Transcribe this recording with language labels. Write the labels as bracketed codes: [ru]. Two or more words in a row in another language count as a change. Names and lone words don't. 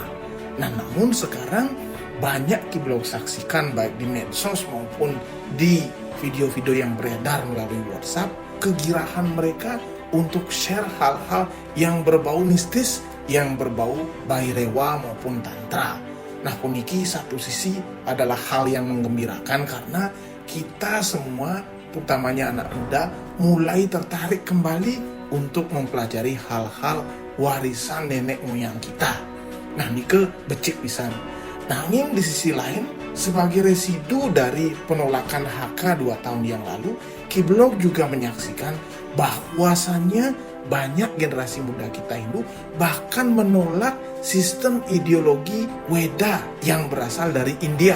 [id] Nah, namun sekarang banyak Kiblog saksikan baik di medsos maupun di video-video yang beredar melalui WhatsApp, kegirahan mereka untuk share hal-hal yang berbau mistis, yang berbau Bairewa maupun Tantra. Nah, puniki satu sisi adalah hal yang menggembirakan karena kita semua, utamanya anak muda, mulai tertarik kembali untuk mempelajari hal-hal warisan nenek moyang kita. Nah, [ban] nike becik pisan. [id] Namun di sisi lain, sebagai residu dari penolakan HK 2 tahun yang lalu, Kiblog juga menyaksikan bahwasannya banyak generasi muda kita Hindu bahkan menolak sistem ideologi Weda yang berasal dari India.